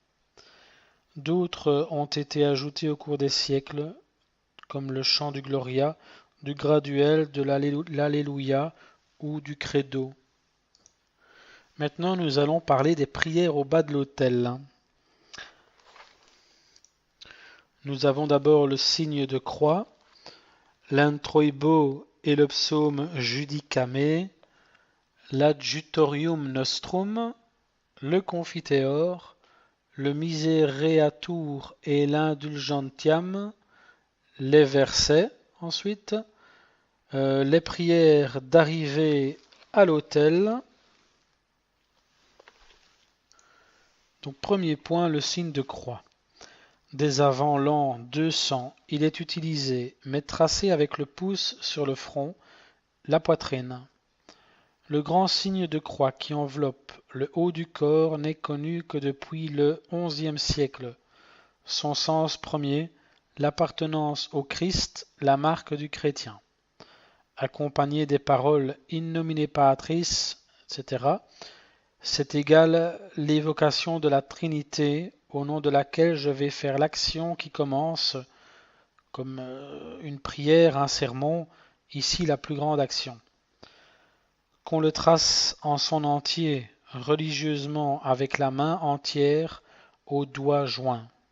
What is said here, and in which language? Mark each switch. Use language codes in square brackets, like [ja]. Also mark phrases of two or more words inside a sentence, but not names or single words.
[fr] D'autres ont été ajoutés au cours des siècles, comme le chant du Gloria, du graduel, de l'Alléluia ou du Credo. Maintenant, nous allons parler des prières au bas de l'autel. Nous avons d'abord le signe de croix, l'introibo et le psaume Judicame, l' [la] adjutorium nostrum, [fr] le confiteor, le misereatur et l'indulgentiam, les versets ensuite, les prières d'arrivée à l'autel. Donc premier point, le signe de croix. Dès avant l'an 200, il est utilisé, mais tracé avec le pouce sur le front, la poitrine. Le grand signe de croix qui enveloppe le haut du corps n'est connu que depuis le XIe siècle. Son sens premier, l'appartenance au Christ, la marque du chrétien. Accompagné des paroles [la] in nomine Patris, [fr] etc., c'est égal l'évocation de la Trinité au nom de laquelle je vais faire l'action qui commence comme une prière, un sermon, ici la plus grande action. Qu'on le trace en son entier, religieusement avec la main entière, aux doigts joints.